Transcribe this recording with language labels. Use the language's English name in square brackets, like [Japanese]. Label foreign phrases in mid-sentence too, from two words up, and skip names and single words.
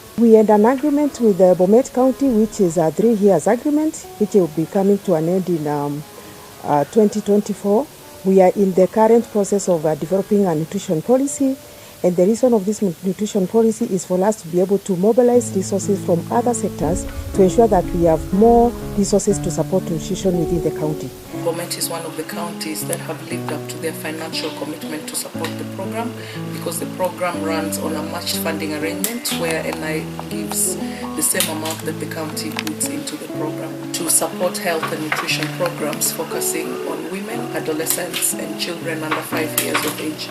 [English] We had an agreement with the Bomet County, which is a 3 years agreement, which will be coming to an end in 2024. We are in the current process of developing a nutrition policy, and the reason of this nutrition policy is for us to be able to mobilize resources from other sectors to ensure that we have more resources to support nutrition within the county. Bomet is one of the counties that have lived up to their financial commitment to support the program, because the program runs on a matched funding arrangement where NI gives the same amount that the county puts into the program to support health and nutrition programs focusing on women, adolescents and children under 5 years of age.